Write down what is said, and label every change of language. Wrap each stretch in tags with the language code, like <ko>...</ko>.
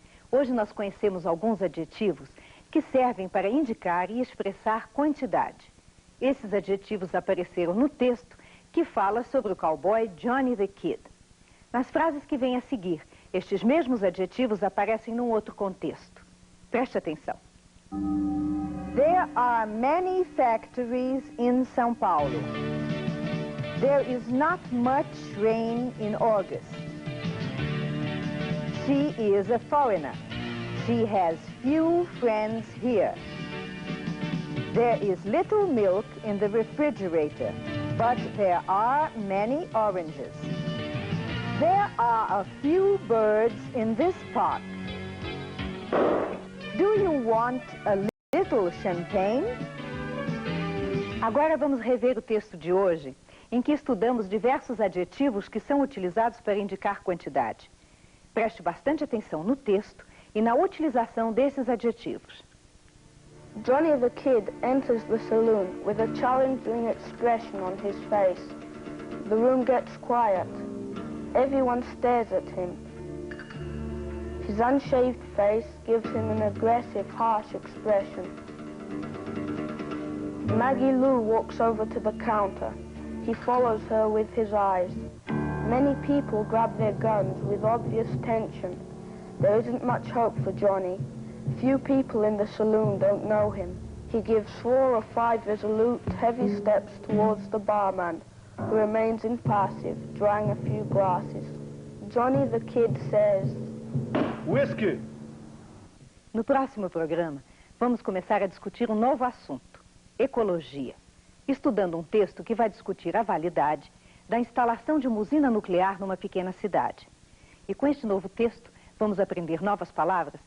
<pt>Hoje nós conhecemos alguns adjetivos que servem para indicar e expressar quantidade. Esses adjetivos apareceram no texto que fala sobre o cowboy Johnny the Kid. Nas frases que vêm a seguir, estes mesmos adjetivos aparecem num outro contexto. Preste atenção.</pt> <en>There are many factories in São Paulo. There is not much rain in August. She is a foreigner. She has few friends here. There is little milk in the refrigerator, but there are many oranges. There are a few birds in this park. Do you want a little champagne?</en> <pt>Agora vamos rever o texto de hoje, em que estudamos diversos adjetivos que são utilizados para indicar quantidade. Preste bastante atenção no texto e na utilização desses adjetivos.</pt> <en>Johnny the Kid enters the saloon with a challenging expression on his face. The room gets quiet. Everyone stares at him. His unshaved face gives him an aggressive, harsh expression. Maggie Lou walks over to the counter. He follows her with his eyes. Many people grab their guns with obvious tension. There isn't much hope for Johnny. Few people in the saloon don't know him. He gives 4 or 5 resolute, heavy steps towards the barman, who remains impassive, drying a few glasses. Johnny the Kid says, Whisky!</en> <pt>No próximo programa, vamos começar a discutir um novo assunto, ecologia, estudando um texto que vai discutir a validade da instalação de uma usina nuclear numa pequena cidade. E com este novo texto, vamos aprender novas palavras</pt>